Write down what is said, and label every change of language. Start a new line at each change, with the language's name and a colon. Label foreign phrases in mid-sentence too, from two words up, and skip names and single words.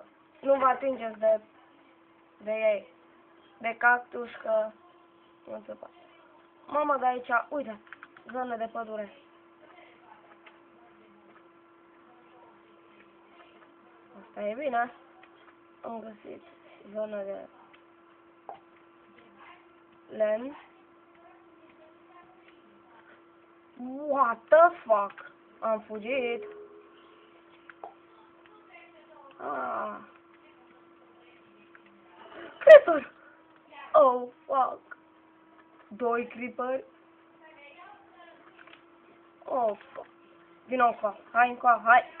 Romanian: Nu vă atingeți de ei. De cactus, că nu se poate. Mamă, de aici, uite, zonă de pădure. Asta e bine. Am găsit zonă de lemn.
English: What the fuck?
Romanian: Am fugit. Ah.
English: Creeper! Oh, fuck. 2 creeper. Oh, fuck.
Romanian: Vino încoa. Hai încoa, hai.